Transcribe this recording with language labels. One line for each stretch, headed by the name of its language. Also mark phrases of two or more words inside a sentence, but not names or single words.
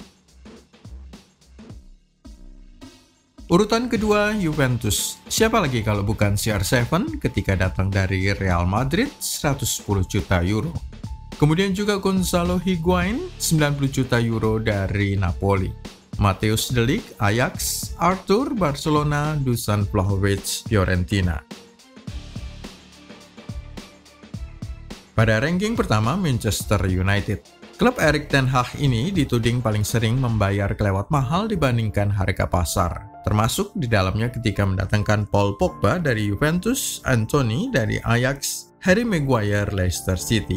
Indonesian: Urutan kedua, Juventus. Siapa lagi kalau bukan CR7 ketika datang dari Real Madrid 110 juta euro. Kemudian juga Gonzalo Higuain 90 juta euro dari Napoli. Mateusz De Ligt, Ajax, Arthur, Barcelona, Dusan Vlahovic, Fiorentina. Pada ranking pertama, Manchester United. Klub Erik ten Hag ini dituding paling sering membayar kelewat mahal dibandingkan harga pasar, termasuk di dalamnya ketika mendatangkan Paul Pogba dari Juventus, Anthony dari Ajax, Harry Maguire Leicester City.